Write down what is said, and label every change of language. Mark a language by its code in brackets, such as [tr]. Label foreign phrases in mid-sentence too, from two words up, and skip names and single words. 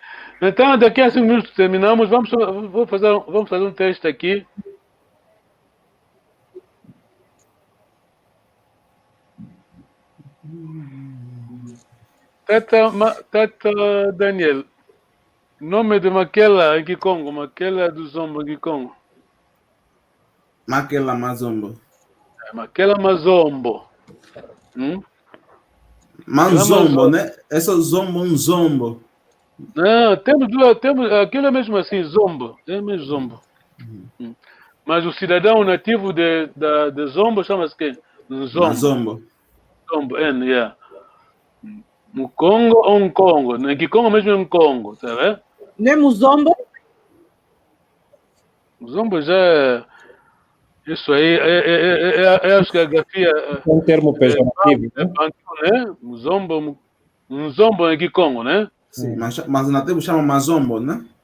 [pt] Então, daqui a 5 minutos terminamos. Vamos fazer um teste aqui. Tata Daniel, nome de Maquela em Kikongo, Maquela do Zombo em Kikongo. Maquela Mazombo. Maquela Mazombo. Manzombo, né? Essa Zombo, um Zombo. Não, temos aquilo é mesmo assim, Zombo. É mesmo Zombo. Mas o cidadão nativo de Zombo chama-se quem? Zombo. Muzombo, N, yeah. Congo ou Congo? Em Kikongo mesmo é um Congo, tá vendo? Não é Muzombo? Muzombo já é... Isso aí, acho que a grafia... É um termo pejorativo, né? né? Muzombo em Kikongo, né? Sim, mas o nativo chama Mazombo, né?